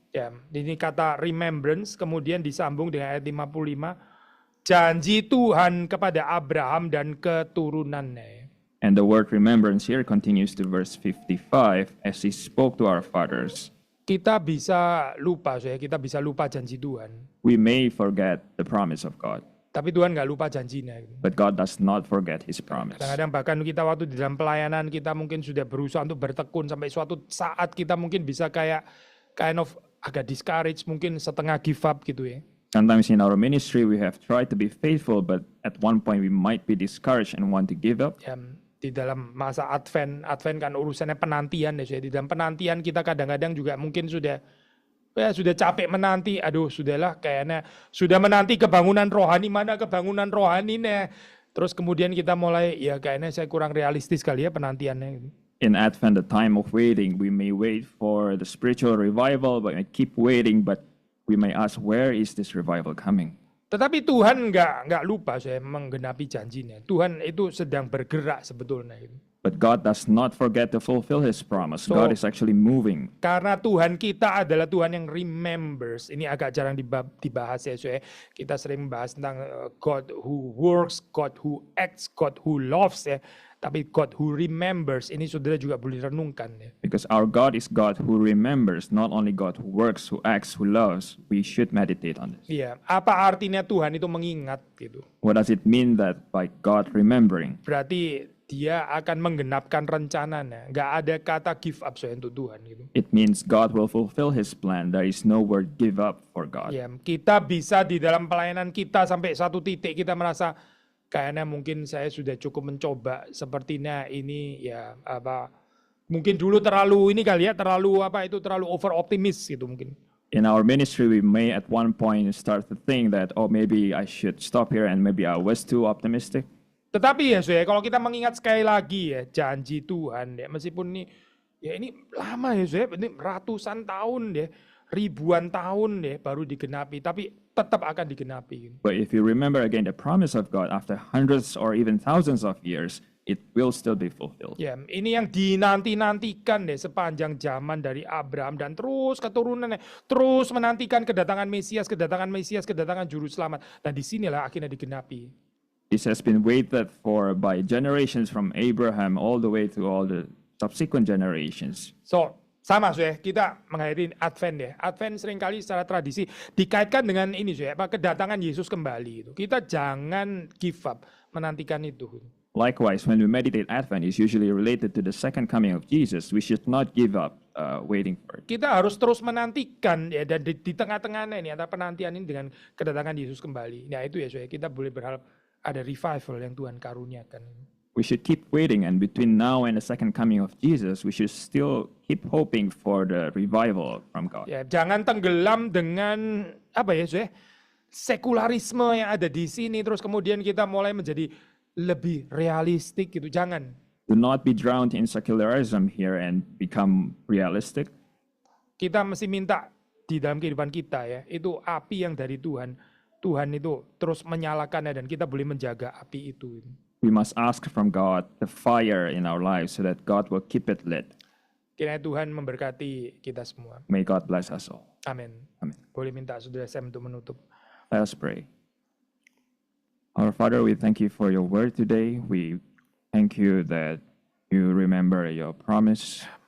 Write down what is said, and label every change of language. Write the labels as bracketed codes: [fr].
[id] Ya, ini kata remembrance kemudian disambung dengan ayat 55, janji Tuhan kepada Abraham dan keturunannya. [en] And the word remembrance here continues to verse 55, as he spoke to our fathers. [id] Kita bisa lupa, kita bisa lupa janji Tuhan. [en] We may forget the promise of God, [id] Tapi Tuhan nggak lupa janjinya. [en] but God does not forget his promise. [id] Kadang-kadang bahkan kita waktu di dalam pelayanan kita mungkin sudah berusaha untuk bertekun sampai suatu saat kita mungkin bisa kayak [en] kind of [id] agak discouraged, mungkin setengah give up gitu ya. [en] Sometimes in our ministry we have tried to be faithful, but at one point we might be discouraged and want to give up. [id] Ya, di dalam masa Advent kan urusannya penantian ya. Di dalam penantian kita kadang-kadang juga mungkin sudah capek menanti. Aduh, sudahlah kayaknya sudah menanti kebangunan rohani, mana kebangunan rohaninya. Terus kemudian kita mulai ya kayaknya saya kurang realistis kali ya penantiannya gitu. [en] In Advent, the time of waiting, we may wait for the spiritual revival, but we keep waiting, but we may ask, where is this revival coming? [id] Tetapi Tuhan nggak lupa saya menggenapi janjinya. Tuhan itu sedang bergerak sebetulnya itu. [en] But God does not forget to fulfill his promise. So- God is actually moving. [id] Karena Tuhan kita adalah Tuhan yang remembers. Ini agak jarang dibahas ya. Kita sering membahas tentang [en] God who works, God who acts, God who loves [id] ya. Tapi [en] God who remembers [id] ini saudara juga boleh renungkan ya. [en] Because our God is God who remembers, not only God who works, who acts, who loves. We should meditate on this. [id] Iya, apa artinya Tuhan itu mengingat gitu? [en] What does it mean that by God remembering? [id] Berarti dia akan menggenapkan rencananya. Nggak ada kata give up saya untuk Tuhan gitu. [en] It means God will fulfill his plan. There is no word give up for God. [id] Ya, kita bisa di dalam pelayanan kita sampai satu titik kita merasa kayaknya mungkin saya sudah cukup mencoba sepertinya ini ya apa mungkin dulu terlalu ini kali ya terlalu over optimis gitu mungkin. [en] In our ministry, we may at one point start to think that, oh, maybe I should stop here and maybe I was too optimistic. [id] Tetapi ya saya kalau kita mengingat sekali lagi ya janji Tuhan ya meskipun ini lama ya saya ini ratusan tahun ya ribuan tahun ya baru digenapi tapi tetap akan digenapi. [en] But if you remember again the promise of God, after hundreds or even thousands of years, it will still be fulfilled. [id] Ya, ini yang dinanti-nantikan deh sepanjang zaman dari Abraham dan terus keturunannya terus menantikan kedatangan Mesias, kedatangan Juru Selamat dan disinilah akhirnya digenapi. [en] This has been waited for by generations from Abraham all the way to all the subsequent generations. [id] So, sama kita menghadiri Advent ya. Advent seringkali secara tradisi dikaitkan dengan ini kedatangan Yesus kembali itu. Kita jangan give up menantikan itu. [en] Likewise, when we meditate Advent, is usually related to the second coming of Jesus. We should not give up waiting for it. [id] Kita harus terus menantikan ya dan di tengah-tengahnya ini antara penantian ini dengan kedatangan Yesus kembali. Nah itu ya kita boleh berharap ada revival yang Tuhan karuniakan. [en] We should keep waiting, and between now and the second coming of Jesus, we should still keep hoping for the revival from God. [id] Ya, jangan tenggelam dengan sekularisme yang ada di sini terus kemudian kita mulai menjadi lebih realistik gitu. Jangan. [en] Do not be drowned in secularism here and become realistic. [id] Kita mesti minta di dalam kehidupan kita ya, itu api yang dari Tuhan. Tuhan itu terus menyalakannya dan kita boleh menjaga api itu. [en] We must ask from God the fire in our lives so that God will keep it lit. [id] Kiranya Tuhan memberkati kita semua. [en] May God bless us all. [id] Amin. [en] Amen. [id] Boleh minta Saudara Sam untuk menutup. [en] Let us pray. Our Father, we thank you for your word today. We thank you that you remember your promise.